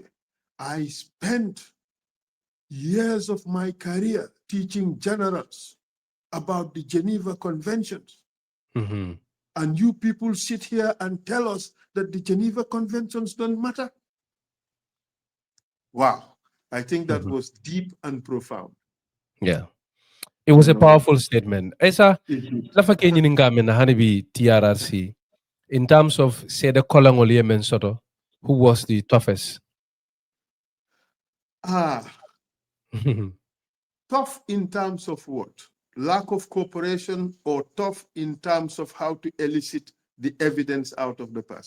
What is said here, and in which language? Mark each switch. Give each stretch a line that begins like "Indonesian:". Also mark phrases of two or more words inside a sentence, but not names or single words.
English: I spent years of my career teaching generals about the Geneva Conventions. And you people sit here and tell us that the Geneva Conventions don't matter. Wow. I think that was deep and profound. Yeah. It was a powerful statement.
Mandingo: Esa, lafa kenyi ningamena hanibi TRRC,
English: in terms of say the
Mandingo: Kolangol Yemen Soto,
English: who was the toughest? Tough in terms of what? Lack of cooperation, or tough in terms of how to elicit the evidence out of the person?